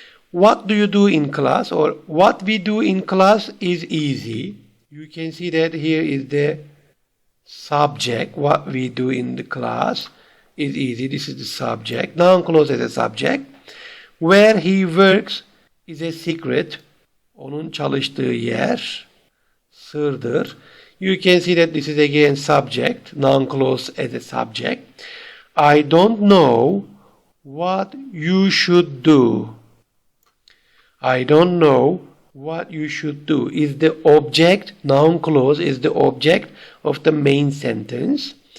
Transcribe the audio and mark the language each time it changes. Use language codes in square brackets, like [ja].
[en] What do you do in class? Or what we do in class is easy. You can see that here is the subject. What we do in the class is easy. This is the subject. Noun clause as a subject. Where he works is a secret. [tr] Onun çalıştığı yer sırdır. [en] You can see that this is again subject. Noun clause as a subject. I don't know what you should do. I don't know what you should do is the object. Noun clause is the object of the main sentence.